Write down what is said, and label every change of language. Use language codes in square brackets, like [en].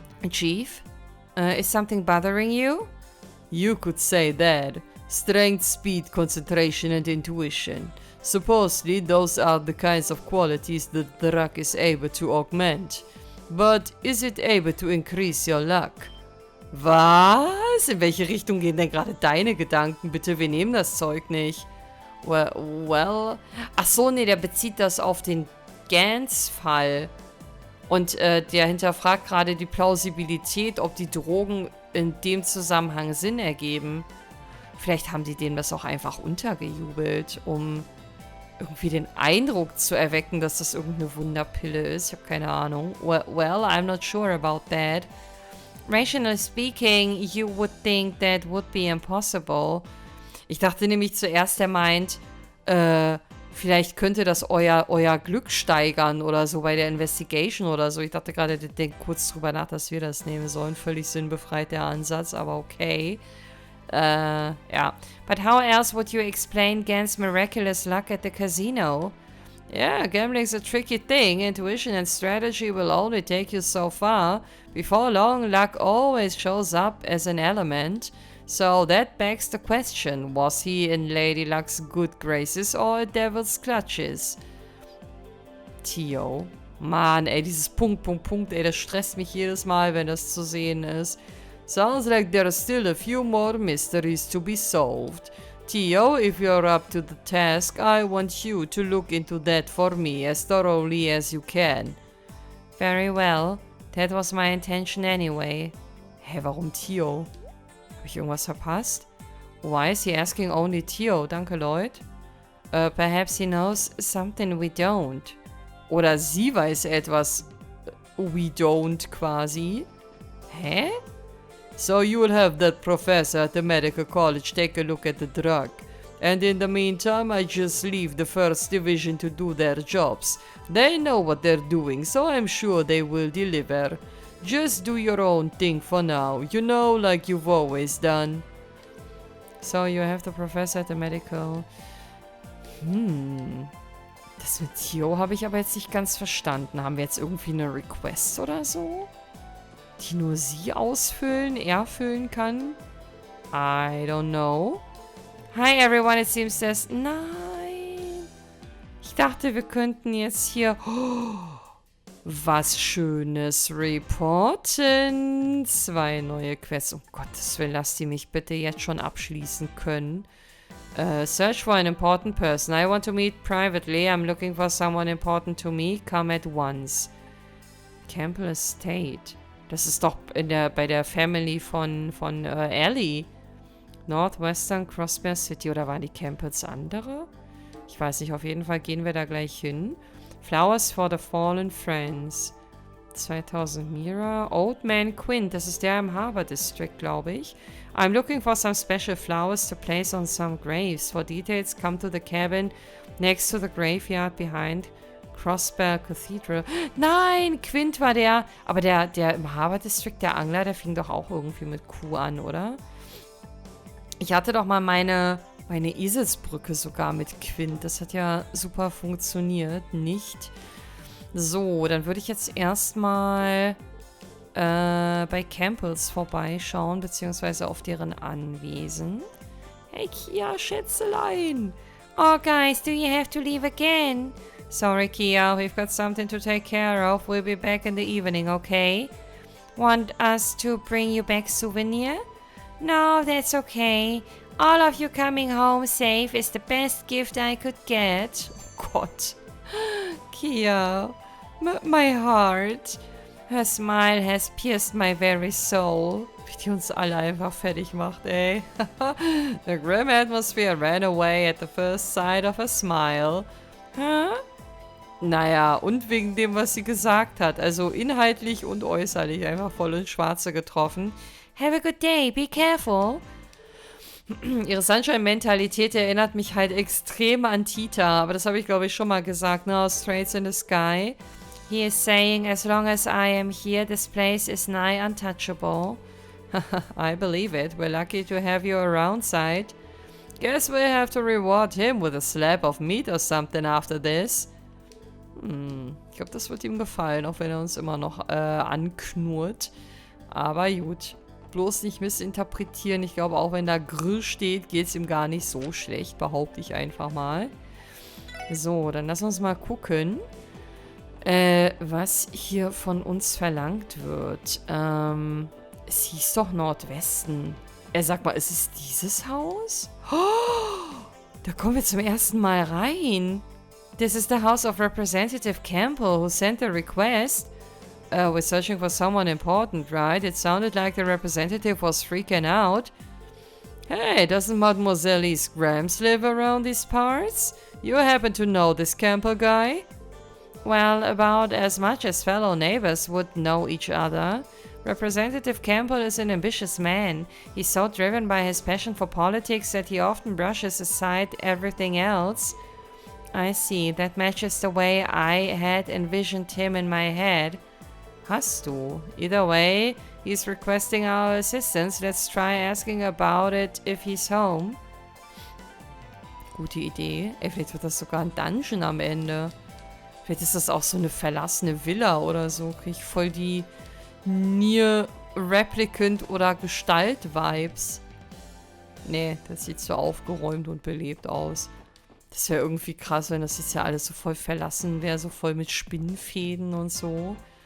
[en] Chief? Is something bothering you? You could say that. Strength, speed, concentration, and intuition. Supposedly, those are the kinds of qualities that the drug is able to augment. But is it able to increase your luck? [de] Was? In welche Richtung gehen denn gerade deine Gedanken? Bitte, wir nehmen das Zeug nicht. Well. Ach so, nee, der bezieht das auf den Gans-Fall. Und der hinterfragt gerade die Plausibilität, ob die Drogen in dem Zusammenhang Sinn ergeben. Vielleicht haben die dem das auch einfach untergejubelt, um irgendwie den Eindruck zu erwecken, dass das irgendeine Wunderpille ist. Ich habe keine Ahnung. [en] Well, I'm not sure about that. Rationally speaking, you would think that would be impossible. [de] Ich dachte nämlich zuerst, er meint, vielleicht könnte das euer Glück steigern oder so bei der Investigation oder so. Ich dachte gerade, der denkt kurz drüber nach, dass wir das nehmen sollen. Völlig sinnbefreit der Ansatz, aber okay. Ja. [en] But how else would you explain Gans' miraculous luck at the casino? Yeah, gambling's a tricky thing. Intuition and strategy will only take you so far. Before long, luck always shows up as an element. So that begs the question, was he in Lady Luck's good graces or a devil's clutches? Theo. [de] Mann, ey, dieses Punkt, ey, das stresst mich jedes Mal, wenn das zu sehen ist. [en] Sounds like there are still a few more mysteries to be solved. Theo, if you're up to the task, I want you to look into that for me as thoroughly as you can. Very well. That was my intention anyway. [de] Hä, warum Theo? Habe ich irgendwas verpasst? [en] Why is he asking only Theo? [de] Danke, [en] Lloyd. Perhaps he knows something we don't. [de] Oder sie weiß etwas [en] we don't [de] quasi. Hä? [en] So you will have that professor at the medical college take a look at the drug. And in the meantime, I just leave the first division to do their jobs. They know what they're doing, so I'm sure they will deliver. Just do your own thing for now, you know, like you've always done. So you have the professor at the medical... [de] Das mit Theo habe ich aber jetzt nicht ganz verstanden. Haben wir jetzt irgendwie eine Request oder so? Die nur sie erfüllen kann? [en] I don't know. Hi everyone, it seems there's... [de] Nein. Ich dachte, wir könnten jetzt hier... was Schönes reporten. 2 neue Quests. Um Gottes Willen, lass die mich bitte jetzt schon abschließen können. [en] Search for an important person. I want to meet privately. I'm looking for someone important to me. Come at once. Campbell Estate. [de] Das ist doch bei der Family von Ellie. [en] Northwestern Crossbear City. [de] Oder waren die Campbells andere? Ich weiß nicht. Auf jeden Fall gehen wir da gleich hin. [en] Flowers for the Fallen Friends. 2000 Mira. Old Man Quint. [de] Das ist der im Harbor District, glaube ich. [en] I'm looking for some special flowers to place on some graves. For details, come to the cabin next to the graveyard behind Crossbear Cathedral. [de] Nein, Quint war der. Aber der im Harbor District, der Angler, der fing doch auch irgendwie mit Q an, oder? Ich hatte doch mal meine Eselsbrücke sogar mit Quint. Das hat ja super funktioniert, nicht? So, dann würde ich jetzt erstmal bei Campbells vorbeischauen, beziehungsweise auf deren Anwesen. Hey Kia, Schätzelein! [en] Oh guys, do you have to leave again? Sorry Kia, we've got something to take care of. We'll be back in the evening, okay? Want us to bring you back souvenir? No, that's okay. All of you coming home safe is the best gift I could get. [de] Oh Gott. [en] Kia, my heart. Her smile has pierced my very soul. [de] Wie die uns alle einfach fertig macht, ey. [en] The grim atmosphere ran away at the first sight of a smile. Huh? [de] Naja, und wegen dem, was sie gesagt hat. Also inhaltlich und äußerlich einfach voll ins Schwarze getroffen. [en] Have a good day, be careful. [de] Ihre Sunshine-Mentalität erinnert mich halt extrem an Tita. Aber das habe ich, glaube ich, schon mal gesagt, ne? Aus Straits in the Sky. [en] He is saying, as long as I am here, this place is nigh untouchable. I believe it. We're lucky to have you around, Side. Guess we'll have to reward him with a slab of meat or something after this. [de] Ich glaube, das wird ihm gefallen, auch wenn er uns immer noch anknurrt. Aber gut. Bloß nicht missinterpretieren. Ich glaube, auch wenn da Grill steht, geht es ihm gar nicht so schlecht, behaupte ich einfach mal. So, dann lass uns mal gucken, was hier von uns verlangt wird. Es hieß doch Nordwesten. Sag mal, ist es dieses Haus? Oh, da kommen wir zum ersten Mal rein. [en] This is the house of Representative Campbell, who sent the request. We're searching for someone important, right? It sounded like the representative was freaking out. Hey, doesn't Mademoiselle Grams live around these parts? You happen to know this Campbell guy? Well, about as much as fellow neighbors would know each other. Representative Campbell is an ambitious man. He's so driven by his passion for politics that he often brushes aside everything else. I see, that matches the way I had envisioned him in my head. [de] Hast du? [en] Either way, he's requesting our assistance. Let's try asking about it if he's home. [de] Gute Idee. Ey, vielleicht wird das sogar ein Dungeon am Ende. Vielleicht ist das auch so eine verlassene Villa oder so. Krieg ich voll die NIR Replicant oder Gestalt-Vibes. Nee, das sieht so aufgeräumt und belebt aus. Das wäre irgendwie krass, wenn das jetzt ja alles so voll verlassen wäre, so voll mit Spinnenfäden und so.